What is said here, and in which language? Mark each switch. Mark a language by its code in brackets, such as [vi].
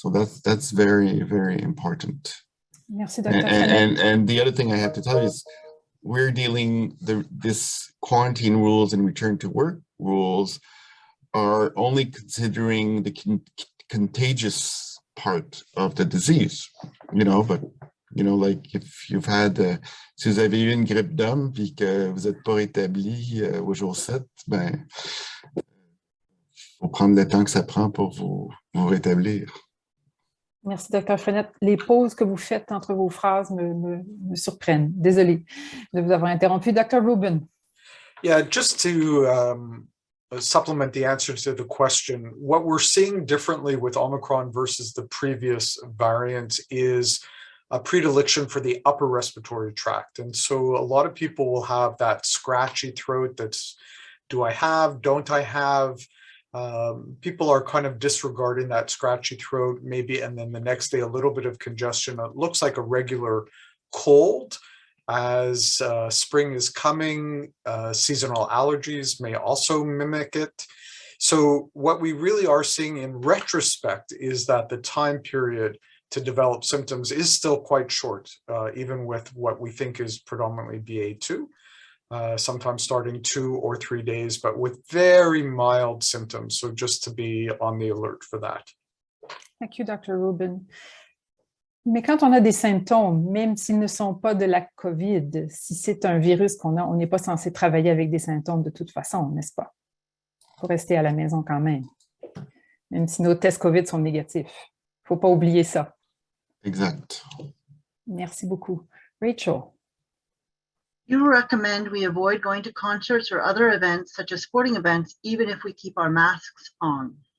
[en] So that's very, very important. [fr] Merci, Dr. [en] And the other thing I have to tell you is we're dealing this quarantine rules and return to work rules are only considering the contagious part of the disease, but like if you've had, [fr] si vous avez eu une grippe d'homme puis que vous n'êtes pas rétabli au jour 7, ben, faut prendre le temps que ça prend pour vous rétablir. Merci, Dr. Frenette. Les pauses que vous faites entre vos phrases me surprennent. Désolée de vous avoir interrompu. Dr. Rubin. [en] Yeah, just to supplement the answer to the question, what we're seeing differently with Omicron versus the previous variant is a predilection for the upper respiratory tract. And so a lot of people will have that scratchy throat that's, do I have, don't I have? People are kind of disregarding that scratchy throat maybe, and then the next day a little bit of congestion. It looks like a regular cold. As spring is coming, seasonal allergies may also mimic it. So what we really are seeing in retrospect is that the time period to develop symptoms is still quite short, even with what we think is predominantly BA2. Sometimes starting 2 or 3 days, but with very mild symptoms. So just to be on the alert for that. Thank you, Dr. Rubin. [fr] Mais quand on a des symptômes, même s'ils ne sont pas de la COVID, si c'est un virus qu'on a, on n'est pas censé travailler avec des symptômes de toute façon, n'est-ce pas? Il faut rester à la maison quand même si nos tests COVID sont négatifs. Il ne faut pas oublier ça. Exact. Merci beaucoup. Rachel. [en] You recommend we avoid going to concerts or other events, such as sporting events, even if we keep our masks on.